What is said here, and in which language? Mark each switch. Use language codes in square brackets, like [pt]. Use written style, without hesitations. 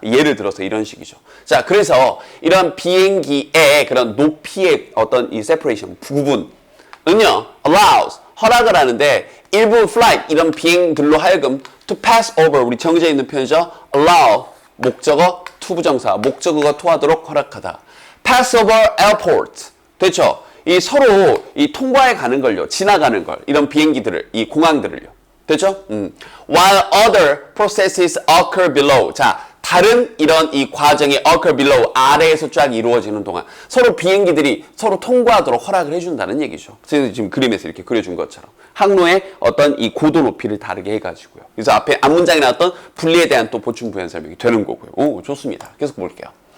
[ko] 예를 들어서 이런 식이죠. 자, 그래서 이런 비행기의 그런 높이의 어떤 이 세퍼레이션, 구분, 은요, allows, 허락을 하는데 일부 flight, 이런 비행들로 하여금 [en] to pass over, [ko] 우리 정해져 있는 표현이죠. allow, 목적어, 투부정사, 목적어가 토하도록 허락하다. [en] pass over airport, [ko] 됐죠? 이 서로 이 통과해 가는 걸요, 지나가는 걸, 이런 비행기들을, 이 공항들을요. 됐죠? [en] While other processes occur below. [ko] 자, 다른 이런 이 과정이 [en] occur below, [ko] 아래에서 쫙 이루어지는 동안 서로 비행기들이 서로 통과하도록 허락을 해준다는 얘기죠. 지금 그림에서 이렇게 그려준 것처럼. 항로의 어떤 이 고도 높이를 다르게 해가지고요. 그래서 앞에 앞문장에 나왔던 분리에 대한 또 보충 부연 설명이 되는 거고요. 오, 좋습니다. 계속 볼게요.